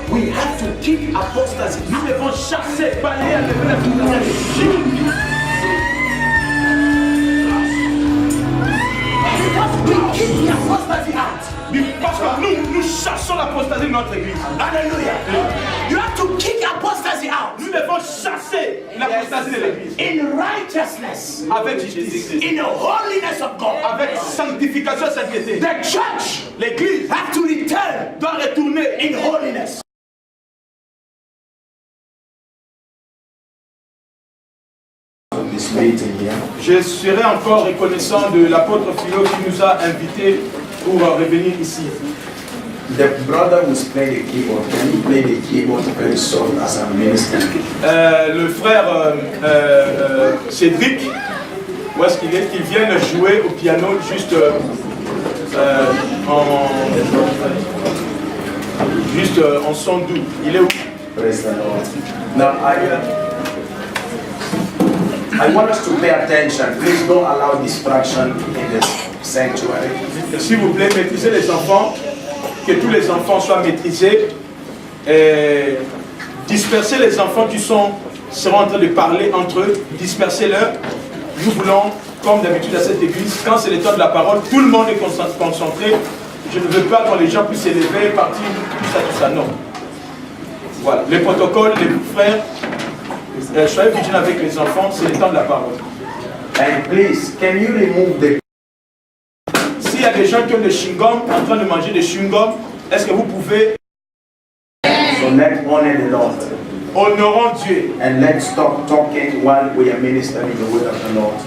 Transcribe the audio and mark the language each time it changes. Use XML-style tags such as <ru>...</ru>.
<en>We have to keep apostasy.</en> <fr>Nous devons chasser, balayer, enlever la apostasie.</fr> <en>Because we keep the apostasy out.</en> <fr>Parce que nous chassons l'apostasie de notre église.</fr> <en>Hallelujah. You have to kick apostasy out.</en> <fr>Nous devons chasser l'apostasie de l'église.</fr> <en>In righteousness.</en> <fr>Avec justice.</fr> <en>In the holiness of God.</en> <fr>Avec sanctification et sainteté.</fr> <en>The church</en> <fr>L'église</fr> <en>have to return</en> <fr>doit retourner</fr> <en>in holiness. This meeting here.</en> <fr>Je serai encore reconnaissant de l'apôtre Philo qui nous a invités pour revenir ici.</fr> <en>The brother who's playing the keyboard, can he play the keyboard very soft as a minister?</en> <fr>Le frère Cédric, où est-ce qu'il est? Qu'il vienne jouer au piano juste en son doux. Il est où?</fr> <en>Praise the Lord. Now I want us to pay attention. Please don't allow distraction in this sanctuary.</en> <fr>S'il vous plaît, maîtrisez les enfants, que tous les enfants soient maîtrisés. Et dispersez les enfants qui seront en train de parler entre eux, dispersez-leur. Nous voulons, comme d'habitude à cette église, quand c'est le temps de la parole, tout le monde est concentré. Je ne veux pas que les gens puissent s'élever, partir, tout ça, non. Voilà, les protocoles, les frères, soyez vigilants avec les enfants, c'est le temps de la parole.</fr> <en>And please, can you remove the...</en> <fr>S'il y a des gens qui ont des chewing-gum, en train de manger des chewing-gum, est-ce que vous pouvez...</fr> <en>So let's honor the Lord.</en> <fr>Honorons Dieu.</fr> <en>And let's stop talking while we are ministering the word of the Lord.</en>